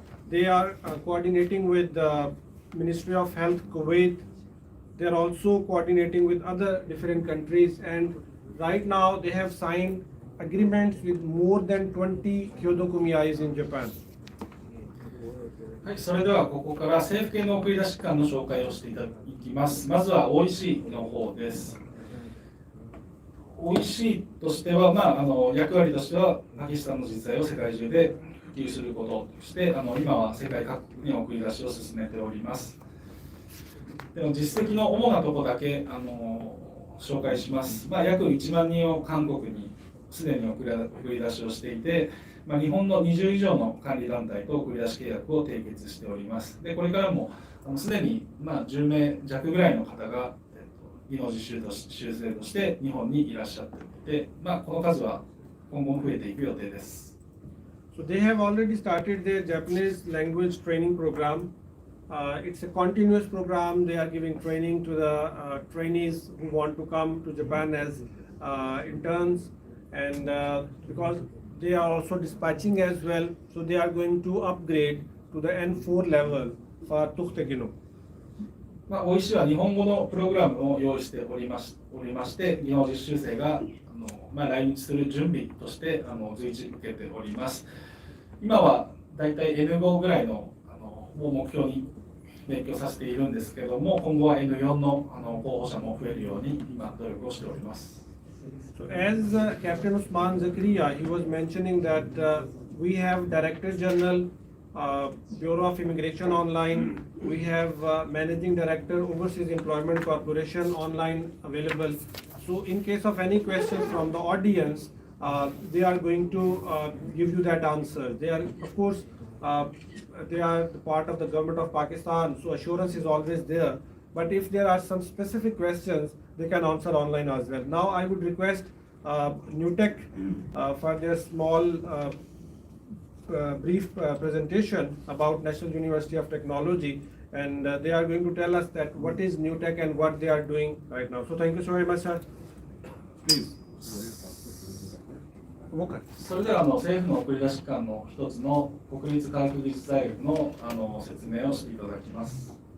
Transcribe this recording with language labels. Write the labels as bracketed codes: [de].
[en] They are coordinating with the Ministry of Health Kuwait. They are also coordinating with other different countries, and right now they have signed agreements with more than 20 Kyoto Kumiais in Japan. [ja] はい、それではここから政府系の送り出し機関の紹介をしていきます。まずは OEC の方です。OEC としては、役割としてはパキスタンの人材を世界中で普及することとして、今は世界各国に送り出しを進めております。でも実績の主なところだけ紹介します。約1万人を韓国にすでに送り出しをしていて、日本の20以上の管理団体と送り出し契約を締結しております。でこれからもすでに10名弱ぐらいの方が技能実習生として日本にいらっしゃっていて、この数は今後も増えていく予定です。 [en] So they have already started their Japanese language training program. It's a continuous program. They are giving training to the trainees who want to come to Japan as interns, and because they are also dispatching as well, so they are going to upgrade to the N4 level for Tukhtegino. [ja] OEC は日本語のプログラムを用意しておりまして、日本実習生が来日する準備として随時受けております。今はだいたい N5 ぐらいのを目標に勉強させているんですけども、今後は N4 の候補者も増えるように今努力をしております。 [en] So as Captain Usman Zakaria, he was mentioning that we have Director General, Bureau of Immigration online, we have Managing Director, Overseas Employment Corporation online available. So in case of any questions from the audience, they are going to give you that answer. They are, of course, they are part of the government of Pakistan, so assurance is always there. But if there are some specific questions, they can answer online as well. Now I would request Newtek for their small brief presentation about National University of Technology, and they are going to tell us that what is Newtek and what they are doing right now. So thank you so very much, sir. Please. [ja] それでは政府の送り出し機関の一つの国立科学技術大学の説明をしていただきます。